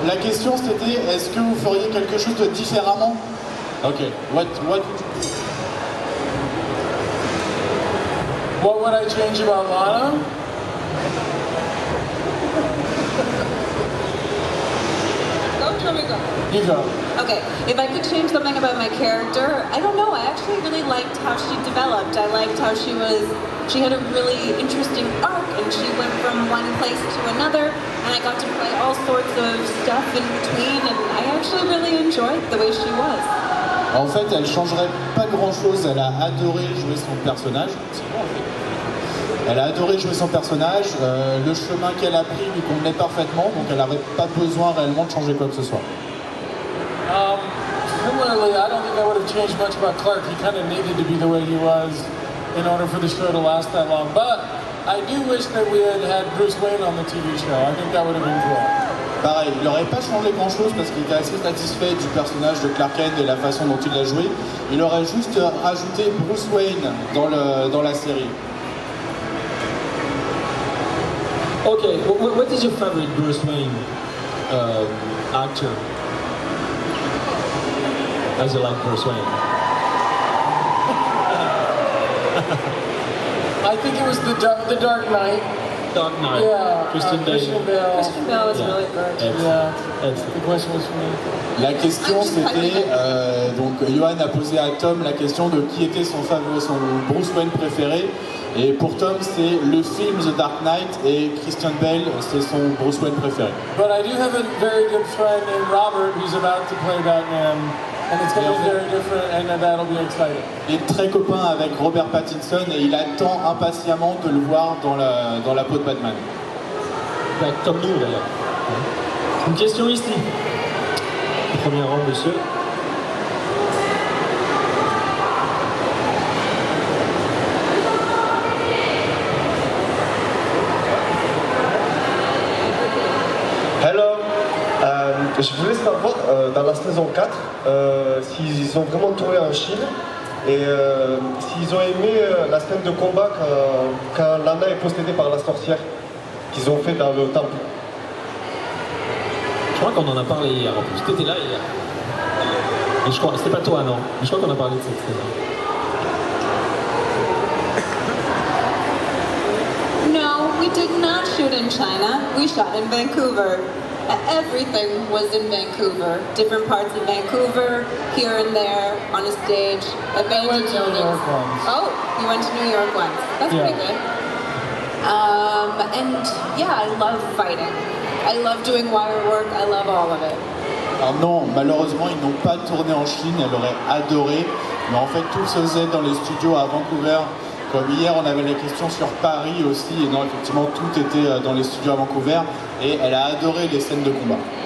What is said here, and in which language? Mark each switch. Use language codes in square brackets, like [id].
[fr] La question c'était, est-ce que vous feriez quelque chose de différemment? [en] Ok. What What would I change about Lana? Go. You go. Okay, if I could change something about my character, I don't know. I actually really liked how she developed. I liked how she had a really interesting arc, and she went from one place to another, and I got to play all sorts of stuff in between, and I actually really enjoyed the way she was. [fr] En fait, elle changerait pas grand-chose. Elle a adoré jouer son personnage. Elle a adoré jouer son personnage. Le chemin qu'elle a pris lui convenait parfaitement, donc elle n'aurait pas besoin réellement de changer quoi que ce soit. [en] Similarly, I don't think I would have changed much about Clark. He kind of needed to be the way he was in order for the show to last that long. But I do wish that we had Bruce Wayne on the TV show. I think that would have been cool. [fr] Pareil, il n'aurait pas changé grand-chose parce qu'il était assez satisfait du personnage de Clark Kent et la façon dont il l'a joué. Il aurait juste rajouté Bruce Wayne dans la série. [en] Okay, what is your favorite Bruce Wayne actor? As you like Bruce Wayne? I think it was the Dark Knight. Dark Knight. Yeah, Christian Bale. Christian Bale. Christian Bale was Yeah. really good. Yeah, Excellent. the question was for me. [fr] La question c'était, donc Johan a posé à Tom la question de qui était son Bruce Wayne préféré. Et pour Tom, c'est le film The Dark Knight et Christian Bale, c'est son Bruce Wayne préféré. [en] But I do have a very good friend named Robert who's about to play Batman, and it's going to be very different, and that'll be exciting. [fr] Il est très copain avec Robert Pattinson et il attend impatiemment de le voir dans la peau de Batman. Comme nous d'ailleurs. Une question ici. Premier rang, monsieur. [en] Hello. [fr] Et je voulais savoir, dans la saison 4, s'ils ont vraiment tourné en Chine et s'ils ont aimé la scène de combat quand Lana est possédée par la sorcière qu'ils ont fait dans le temple. Je crois qu'on en a parlé hier en plus. T'étais là hier. Et je crois, c'était pas toi non, mais je crois qu'on a parlé de cette scène. [en] No, we did not shoot in China. We shot in Vancouver. Everything was in Vancouver. Different parts of Vancouver, here and there, on a stage. I went to New York once. Oh, you went to New York once. That's Yeah. pretty good. And yeah, I love fighting. I love doing wire work. I love all of it. [fr] Alors non, malheureusement, ils n'ont pas tourné en Chine, elle aurait adoré. Mais en fait, tout se faisait dans les studios à Vancouver. Comme hier, on avait la question sur Paris aussi. Et non, effectivement, tout était dans les studios à Vancouver. Et elle a adoré les scènes de combat.